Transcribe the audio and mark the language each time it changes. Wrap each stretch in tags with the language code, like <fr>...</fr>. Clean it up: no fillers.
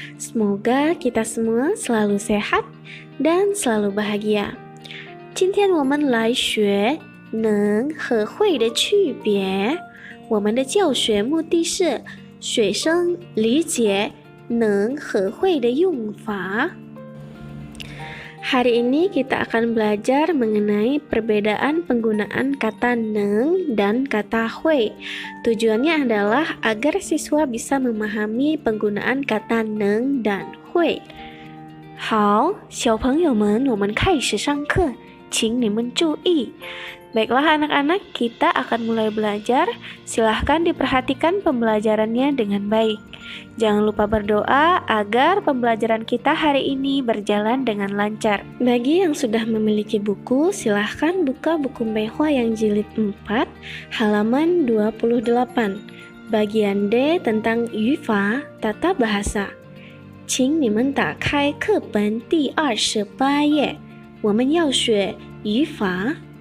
<id>Semoga kita semua selalu sehat dan selalu bahagia.</id> <zh>今天我们来学能和会的区别。我们的教学目的是学生理解能和会的用法。</zh> <id>Hari ini kita akan belajar mengenai perbedaan penggunaan kata neng dan kata hui. Tujuannya adalah agar siswa bisa memahami penggunaan kata neng dan hui.</id> <zh>好，小朋友们，我们开始上课，请你们注意。</zh> <id>Baiklah anak-anak, kita akan mulai belajar. Silahkan diperhatikan pembelajarannya dengan baik. Jangan lupa berdoa agar pembelajaran kita hari ini berjalan dengan lancar. Bagi yang sudah memiliki buku, silahkan buka buku Mehua yang jilid 4, halaman 28. Bagian D tentang yufa, tata bahasa.</id> <zh>请你们打开课本第28页，我们要学语法。</zh>